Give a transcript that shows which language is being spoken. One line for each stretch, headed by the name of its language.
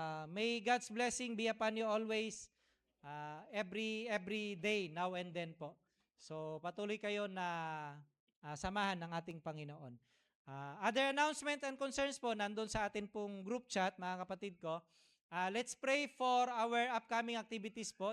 English: May God's blessing be upon you always, every day, now and then po.
Filipino: So, patuloy kayo na samahan ng ating Panginoon.
English: Other announcement and concerns
Filipino: po, nandun sa atin pong group chat, mga kapatid ko.
English: Let's pray for our upcoming activities po.